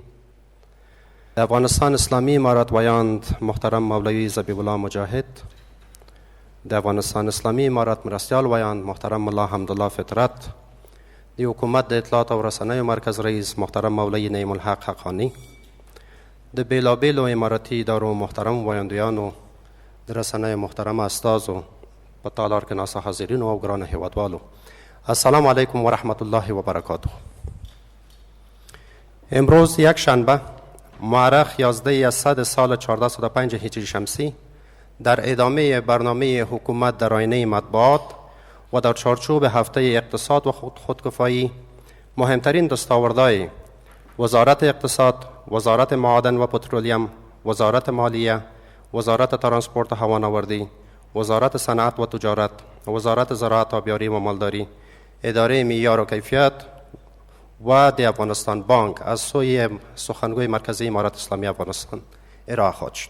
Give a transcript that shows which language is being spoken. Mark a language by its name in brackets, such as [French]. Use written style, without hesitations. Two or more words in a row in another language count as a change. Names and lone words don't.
[Pashto] د افغانستان اسلامی امارت ویاند محترم مولوی ذبیح الله مجاهد، د افغانستان اسلامی امارت مرستیال ویاند محترم ملا حمدالله فطرت، د حکومت د اطلاعات او رسنیو مرکز رئیس محترم مولوی نعیم الحق حقانی، د بیلابیلو امارتي ادارو محترم ویاندویانو، د رسنیو محترم استازو، په تالار کې ناست حاضرینو او ګرانو هیوادوالو، [Arabic] السلام علیکم و رحمت الله و برکاته. [Persian] امروز یک شنبه مورخ 11 اسد سال 1405 هجری شمسی در ادامه برنامه حکومت در آینه مطبوعات و در چارچوب هفته اقتصاد و خودکفایی مهمترین دستاوردهای وزارت اقتصاد، وزارت معادن و پترولیم، وزارت مالیه، وزارت ترانسپورت و هوانوردی، وزارت صنعت و تجارت، وزارت زراعت آبیاری و مالداری، اداره معیار و کیفیت و د افغانستان بانک از سوی سخنگوی مرکزی امارت اسلامی افغانستان ارائه خواهد شد.